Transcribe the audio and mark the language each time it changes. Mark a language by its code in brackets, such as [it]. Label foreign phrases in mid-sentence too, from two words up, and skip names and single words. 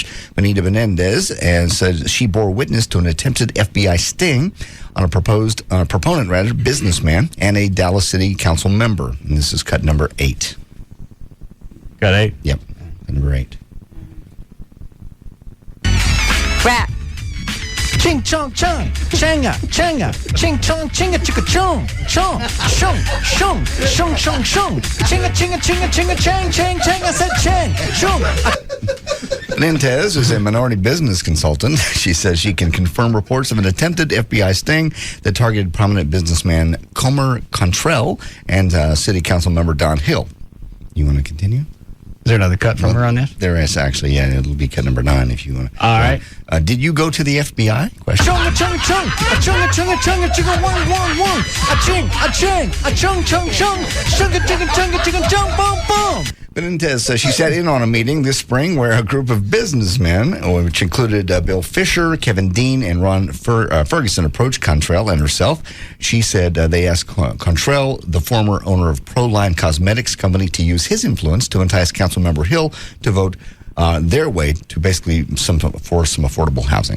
[en] Benita Benendez said she bore witness to an attempted FBI sting on a proponent, businessman, and a Dallas City Council member. And this is cut number 8. Cut 8? Yep, number 8. Rap. Ching chong chung, changa, changa, ching chong, chinga chicka chung, chung, shung, shung, shung, shung, shung, chinga, chinga, chinga, chinga, chang, chang, chang, I said chang, shung. Benitez is a minority business consultant. She says she can confirm reports of an attempted FBI sting that targeted prominent businessman Comer Contrell and City Council member Don Hill. You want to continue? Is there another cut from her on this? There is actually, yeah. It'll be cut number 9 if you want to. All right. Did you go to the FBI? Question. Chunga, chunga, chung, a chunga, chunga, chunga, chunga, one, one, one, a ching, a ching, a chung, chung, chung, chunga, chunga, chunga, chunga, chung, boom, boom. Benitez says she sat in on a meeting this spring where a group of businessmen, which included Bill Fisher, Kevin Dean, and Ron Ferguson, approached Contrell and herself. She said they asked Contrell, the former owner of Proline Cosmetics Company, to use his influence to entice Councilmember Hill to vote their way to basically for some affordable housing.